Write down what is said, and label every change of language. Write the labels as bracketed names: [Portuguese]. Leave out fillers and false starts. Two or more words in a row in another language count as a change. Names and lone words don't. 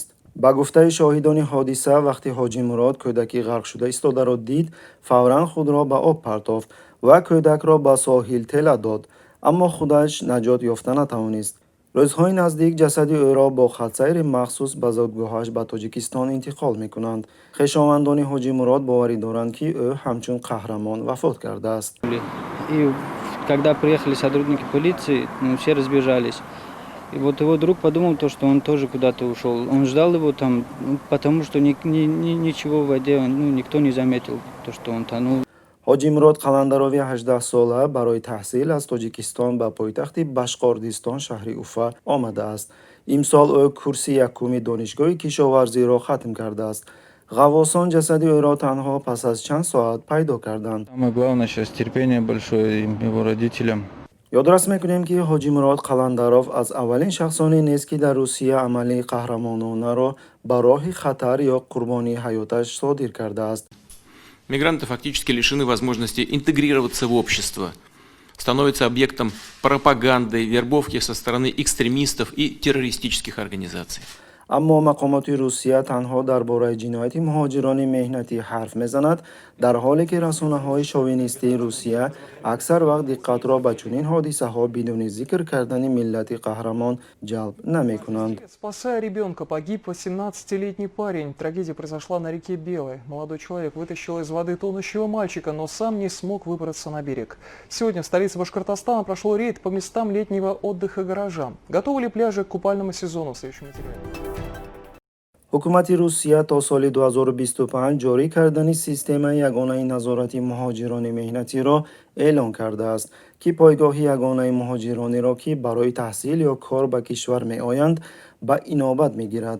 [Tajik] ба гуфтаи шоҳидони ҳодиса, вақти ҳоҷи Мурод кӯдаки ғарқшуда истодаро дид, фавран худро ба об партофт ва кӯдакро ба соҳил тела дод, аммо худаш наҷот ёфта натавонист. рӯзҳои наздик ҷасади ӯро бо хатсайри махсус ба зодгоҳаш ба Тоҷикистон интиқол мекунанд. хешовандони ҳоҷи Мурод боварӣ доранд, ки ӯ ҳамчун қаҳрамон вафот кардааст. [Russian] И когда приехали сотрудники полиции, все разбежались. И вот его друг подумал, что он тоже куда-то ушел. Он ждал его там, потому что ничего в воде, никто не заметил, что он тонул. [Tajik] ҳоҷи Мурод Қаландарови 18-сола барои таҳсил аз Тоҷикистон ба пойтахти Башқордистон шаҳри Уфа омадааст. имсол ӯ курси якуми донишгоҳи кишоварзиро хатм кардааст. ғаввосон ҷасади ӯро танҳо пас аз чанд соат пайдо карданд. [Russian] Самое главное сейчас терпение большое его родителям. [Tajik] ёдрас мекунем, ки ҳоҷи Мурод Қаландаров аз аввалин шахсоне нест, ки дар Русия амалии қаҳрамононаро ба роҳи хатар ё қурбонии ҳаёташ содир кардааст. [Russian] Мигранты фактически лишены возможности интегрироваться в общество, становятся объектом пропаганды, вербовки со стороны экстремистов и террористических организаций. [Tajik] аммо мақомоти Русия танҳо дар бораи ҷинояти муҳоҷирони меҳнатӣ ҳарф мезанад, дар ҳоле ки расонаҳои шовинистии Русия аксар вақт диққатро ба чунин ҳодисаҳо бидуни зикр кардани миллати қаҳрамон ҷалб намекунанд. [Russian] Спасая ребенка, погиб 18-летний парень. Трагедия произошла на реке Белой. Молодой человек вытащил из воды тонущего мальчика, но сам не смог выбраться на берег. Сегодня в столице Башкортостана прошел рейд по местам летнего отдыха горожан. Готовы ли пляжи к купальному сезону? В следующем материале. [Tajik] ҳукумати Русия то соли 2025 ҷорӣ кардани системаи ягонаи назорати муҳоҷирони меҳнатиро эълон кардааст, ки пойгоҳи ягонаи муҳоҷиронеро, ки барои таҳсил ё кор ба кишвар меоянд, ба инобат мегирад.